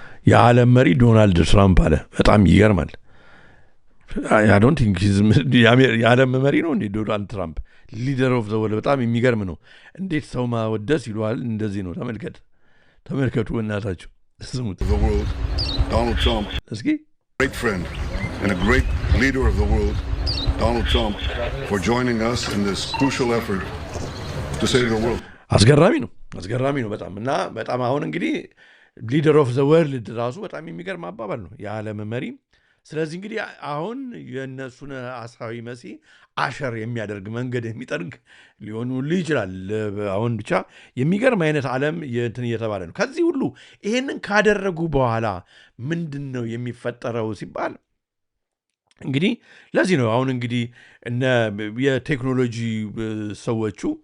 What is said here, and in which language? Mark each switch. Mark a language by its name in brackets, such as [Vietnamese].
[Amharic] የዓለም መሪ ዶናልድ ትራምፕ አለ። በጣም ይገርማል። [English] I don't think [Amharic] የዓለም መሪ ነው እንዴ ዶናልድ ትራምፕ? [English] ሊደር ኦፍ ዘ ወርልድ። [Amharic] በጣም የሚገርም ነው። እንዴት ሰው ማወደስ ይለዋል? እንደዚህ ነው። ተመልከቱ እናታችሁ ስሙት። [English] The world, Donald Trump. [Amharic] እስኪ [English] Great friend and a great leader of the world, Donald Trump, for joining us in this crucial effort to save the world. [Amharic] አስገራሚ ነው በጣም እና በጣም አሁን እንግዲህ [English] ሊደር ኦፍ ዘ ወርልድ [Amharic] ራሱ በጣም የሚገርም አባባል ነው፣ የዓለም መሪ። ስለዚህ እንግዲህ አሁን የእነሱን አሳዊ መሲህ አሸር የሚያደርግ መንገድ የሚጠርግ ሊሆኑልህ ይችላል። አሁን ብቻ የሚገርም አይነት ዓለም እንትን እየተባለ ነው። ከዚህ ሁሉ ይሄንን ካደረጉ በኋላ ምንድን ነው የሚፈጠረው ሲባል እንግዲህ ለዚህ ነው አሁን እንግዲህ እነ የቴክኖሎጂ ሰዎቹ